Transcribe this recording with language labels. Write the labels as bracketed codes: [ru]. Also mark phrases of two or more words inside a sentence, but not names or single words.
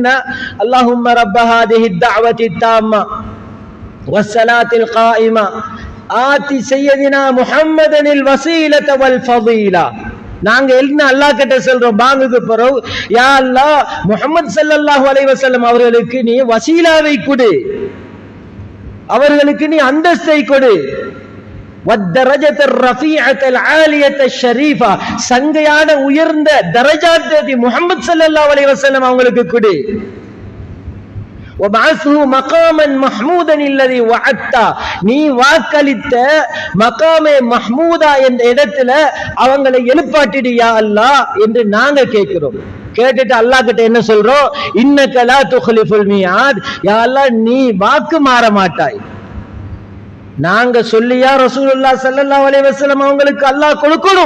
[ar] اللهم رب هذه الدعوة التامة والصلاة القائمة آت سيدنا محمدا الوسيلة والفضيلة. [ta] நாங்க என்ன அல்லாஹ் கிட்ட சொல்றோம் பாங்குக்கு பிறகு, [ar] يا الله [ta] முஹம்மது [ar] صلى الله عليه وسلم [ta] அவர்களுக்கு நீ வசீலாவை கொடு, அவர்களுக்கு நீ அந்தஸ்தை கொடு. [ar] والدرجة الرفيعة العالية الشريفة, [ta] சங்கையான உயர்ந்த தரஜாத்தை முஹம்மது [ar] صلى الله عليه وسلم [ta] அவங்களுக்கு கொடு. [ar] وبعثه مقاما محمودا الذي وعدت, [ta] நீ வாக்களித்த [ar] مقاما محمودا [ta] என்ற இடத்துல அவங்களை எழுப்பாட்டிடு [ar] يا الله [ta] என்று நாங்க கேட்கிறோம். கேட்டுட்டு அல்லாஹ் கிட்ட என்ன சொல்றோம்? [ar] إنك لا تخلف الميعاد, يا الله [ta] நீ வாக்கு மாற மாட்டாய். நாங்க சொல்லியா [ar] رسول الله صلى الله عليه وسلم [ta] அவங்களுக்கு அல்லாஹ் கொடுக்கணும்?